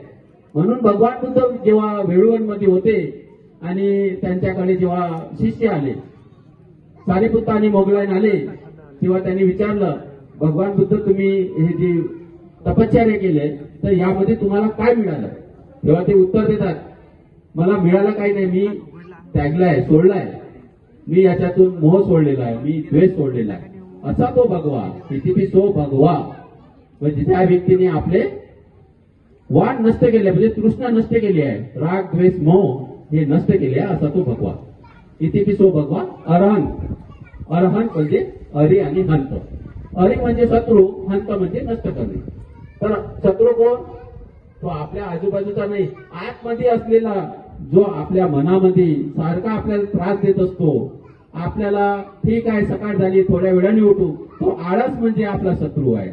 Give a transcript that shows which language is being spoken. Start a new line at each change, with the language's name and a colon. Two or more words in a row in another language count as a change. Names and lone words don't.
Marathi: म्हणून भगवान बुद्ध जेव्हा वेळुवनमध्ये होते आणि त्यांच्याकडे जेव्हा शिष्य आले, सारिपुत्त आणि मोगलायन आले, तेव्हा त्यांनी विचारलं भगवान बुद्ध तुम्ही हे जे तपश्चर्या केले तर यामध्ये तुम्हाला काय मिळालं. तेव्हा ते उत्तर देतात मला मिळालं काही नाही, मी त्यागलाय, सोडलाय, मी याच्यातून मोह सोडलेला आहे, मी द्वेष सोडलेला आहे. असा तो भगवा,
Pali: इतिपिसो भगवा
Marathi: म्हणजे त्या व्यक्तीने आपले वाण नष्ट केले म्हणजे तृष्णा नष्ट केली आहे, राग द्वेष मोह हे नष्ट केले आहे, असा तो भगवा.
Pali: इतिपिसो भगवा अरहन,
Marathi: अरहन म्हणजे अरी आणि हंत. अरी म्हणजे शत्रू, हंत म्हणजे नष्ट करणे. तर शत्रू कोण, तो आपल्या आजूबाजूचा नाही, आतमध्ये असलेला जो आपल्या मनामध्ये सारखा आपल्याला त्रास देत असतो. आपल्याला ठीक आहे सकाळ झाली थोड्या वेळाने उठू, तो आळस म्हणजे आपला शत्रू आहे.